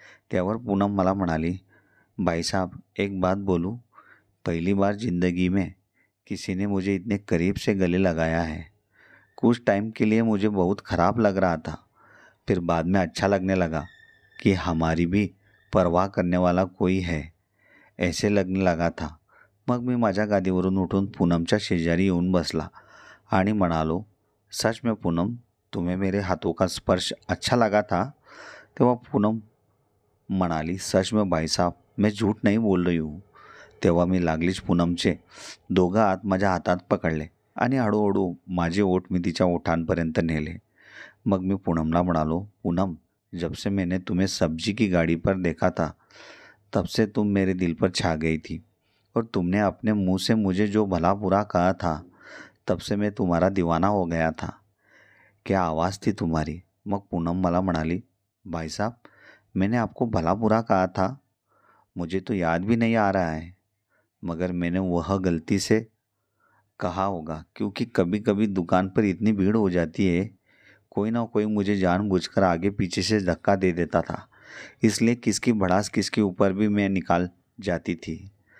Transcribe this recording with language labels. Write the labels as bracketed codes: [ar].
[mr] त्यावर पूनम मला म्हणाली, [hi] भाई साहब, एक बात बोलूं, पहली बार ज़िंदगी में किसी ने मुझे इतने करीब से गले लगाया है. कुछ टाइम के लिए मुझे बहुत ख़राब लग रहा था, फिर बाद में अच्छा लगने लगा कि हमारी भी परवाह करने वाला कोई है, ऐसे लगने लगा था. [mr] मग मी माझ्या गादीवरून उठून पूनमच्या शेजारी येऊन बसला आणि म्हणालो, [hi] सच में पूनम, तुम्हें मेरे हाथों का स्पर्श अच्छा लगा था. [mr] तेव्हा पूनम म्हणाली, [hi] सच में भाई साहब, मैं झूठ नहीं बोल रही हूँ. [mr] तेव्हा मी लागलीच पूनमचे दोघं हात माझ्या हातात पकडले आणि हळूहळू माझे ओठ मी तिच्या ओठांपर्यंत नेले. मग मी पूनमला म्हणालो, [hi] पूनम, जब से मैंने तुम्हें सब्जी की गाड़ी पर देखा था, तब से तुम मेरे दिल पर छा गई थी. और तुमने अपने मुंह से मुझे जो भला बुरा कहा था, तब से मैं तुम्हारा दीवाना हो गया था. क्या आवाज़ थी तुम्हारी. [mr] मग पूनम मला म्हणाली, [hi] भाई साहब, मैंने आपको भला बुरा कहा था, मुझे तो याद भी नहीं आ रहा है, मगर मैंने वह गलती से कहा होगा, क्योंकि कभी कभी दुकान पर इतनी भीड़ हो जाती है, कोई ना कोई मुझे जानबूझकर आगे पीछे से धक्का दे देता था, इसलिए किसकी भड़ास किसके ऊपर भी मैं निकाल जाती थी.